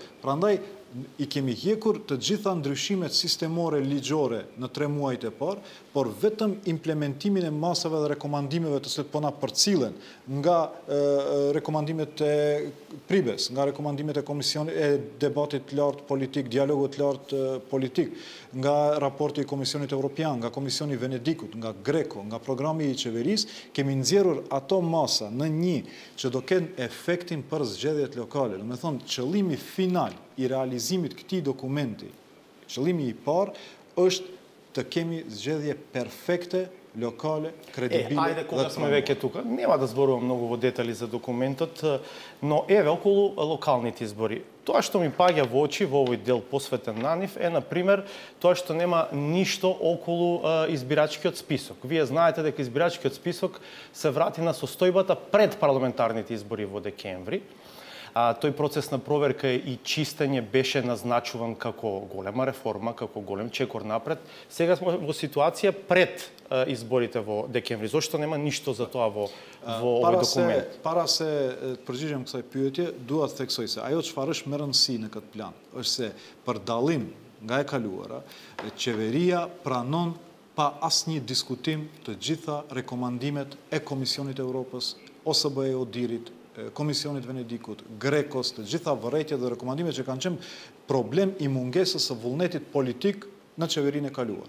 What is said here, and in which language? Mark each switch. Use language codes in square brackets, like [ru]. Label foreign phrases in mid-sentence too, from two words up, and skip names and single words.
[sq] Prandaj I kemi hjekur të gjitha ndryshimet sistemore ligjore në 3 muajt e parë, por vetëm implementimin e masave dhe rekomandimeve të cilat po na përcillen nga rekomandimet e Pribes, nga rekomandimet e Komisionit e debatit lartë politik, dialogut lartë politik, nga raporti i Komisionit Evropian, nga Komisioni Venedikut, nga Greco, nga programi I qeverisë, kemi nxjerrur ato masa në një që do kenë efektin për zgjedhjet lokale. Do të thonë, qëllimi final I realizimit këtij dokumenti, qëllimi I parë është të kemi zgjedhje perfekte, lokale, kredibile. [mk] Ajde, кога сме веќе тука, нема да зборувам многу во детали за документот, но еве околу локалните избори. Тоа што ми паѓа во очи во овој дел посветен на нив е, например, тоа што нема ништо околу избирачкиот список. Вие знаете дека избирачкиот список се врати на состојбата пред парламентарните избори во декември. Тој процес на проверка и чистење беше назначуван како голема реформа, како голем чекор напред. Сега сме во ситуација пред изборите во декември. Зошто нема ништо за тоа во овој документ? [sq] Para se të përgjigjem kësaj pyetje, dua të theksoj se ajo çfarë është më rëndësi në këtë plan është se për dallim nga e kaluara, qeveria pranon pa asnjë diskutim të gjitha rekomandimet e Komisionit të Evropës, OSBE ODIHR-it, Komisionit Venedikut, Grekos, të gjitha vërejtjet dhe rekomandimet që kanë qenë problem I mungesës së vullnetit politik në qeverinë e kaluar.